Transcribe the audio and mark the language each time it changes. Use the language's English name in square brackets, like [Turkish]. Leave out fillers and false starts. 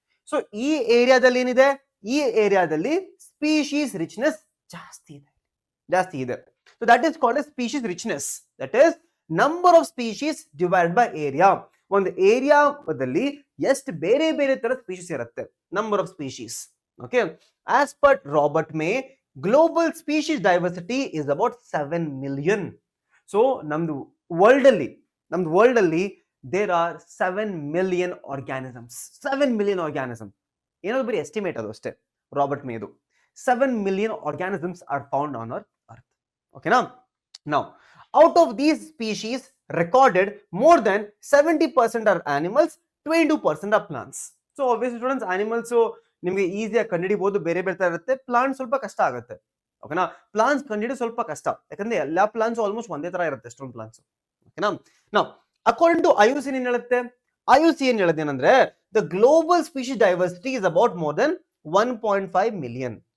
[Kannada] So ಈ ಏರಿಯಾದಲ್ಲಿ ಏನಿದೆ? ಈ ಏರಿಯಾದಲ್ಲಿ ಸ್ಪೀಶೀಸ್ ರಿಚ್ನೆಸ್ ಜಾಸ್ತಿ ಇದೆ. [English] So that is called as species richness. That is number of species divide by area. [Kannada] ಒಂದು ಏರಿಯಾದಲ್ಲಿ ಎಷ್ಟು ಬೇರೆ ಬೇರೆ ತರ ಸ್ಪೀಶೀಸ್ ಇರುತ್ತೆ, number of species. [English] Okay, as per Robert May, global species diversity is about 7 million. So [Kannada] ನಮ್ದು ವರ್ಲ್ಡ್ ಅಲ್ಲಿ [English] there are 7 million organisms. 7 million organisms. [Kannada] ಏನದು ಬರೀ ಎಸ್ಟಿಮೇಟ್ ಅದು ಅಷ್ಟೇ, Robert ಮೇದು. [English] 7 million organisms are found on our earth. Okay now out of these species recorded, more than 70% are animals, 22% are plants. [Kannada] So obviously students, animals ನಿಮ್ಗೆ ಈಸಿಯಾಗಿ ಕಂಡುಹಿಡಿಬಹುದು, ಬೇರೆ ಬೇರೆ ತರ ಇರುತ್ತೆ. ಪ್ಲಾಂಟ್ ಸ್ವಲ್ಪ ಕಷ್ಟ ಆಗುತ್ತೆ. ಓಕೆನಾ? ಪ್ಲಾಂಟ್ಸ್ ಕಂಡುಹಿಡಿಯೋದು ಸ್ವಲ್ಪ ಕಷ್ಟ, ಯಾಕಂದ್ರೆ ಎಲ್ಲಾ ಪ್ಲಾಂಟ್ಸ್ ಆಲ್ಮೋಸ್ಟ್ ಒಂದೇ ತರ ಇರುತ್ತೆ, ಎಷ್ಟೊಂದು ಪ್ಲಾಂಟ್ಸ್. ಓಕೆನಾ? [English] ನಾವು according to IUCN [Kannada] ಏನ್ ಹೇಳುತ್ತೆ? IUCN ಹೇಳುತ್ತೆ ಏನಂದ್ರೆ [English] The global species diversity is about more than 1.5 million.